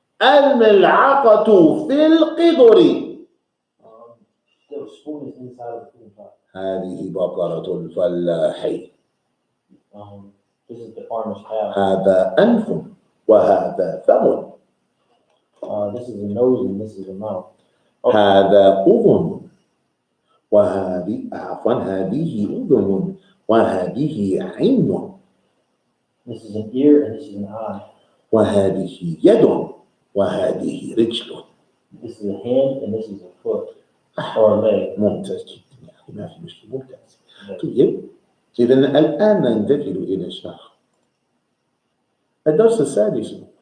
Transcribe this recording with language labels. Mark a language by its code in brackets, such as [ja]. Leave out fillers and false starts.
[ar] الملعقة في القدر. [en] The spoon is inside of the cooking pot. [ar] هذه بقرة الفلاح. [en] This is the farmer's cow. [ar] هذا أنف وهذا فم. [en] This is a nose and this is a mouth. [ar] هذا أذن وهذه هذه أذن وهذه عين. [en] This is an ear and this is an eye. [ar] وهذه يد وهذه رجل. [en] This is a hand and this is a foot or a leg. [ar] ممتاز جدا، يعني ما في مشكلة. ممتاز. طيب، إذا الآن ننتقل إلى الشرح. الدرس السادس.